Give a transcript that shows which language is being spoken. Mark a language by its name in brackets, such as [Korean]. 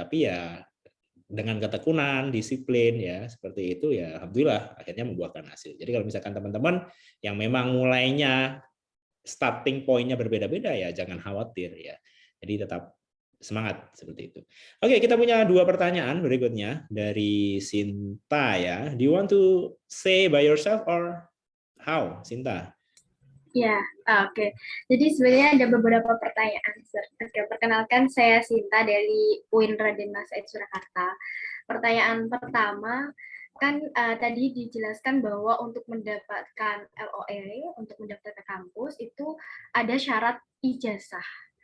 [Indonesian] Tapi ya dengan ketekunan, disiplin ya seperti itu ya alhamdulillah akhirnya membuahkan hasil. Jadi kalau misalkan teman-teman yang memang mulainya starting point-nya berbeda-beda ya jangan khawatir ya. Jadi tetap semangat seperti itu. Oke, kita punya 2 pertanyaan berikutnya dari Sinta ya. [English] Do you want to say by yourself or how, Sinta? [Indonesian] Ya, oke. Jadi sebenarnya ada beberapa pertanyaan. Oke, perkenalkan saya Sinta dari UIN Raden Mas Said Surakarta. Pertanyaan pertama, kan tadi dijelaskan bahwa untuk mendapatkan LOE, untuk mendaftar ke kampus, itu ada syarat ijazah.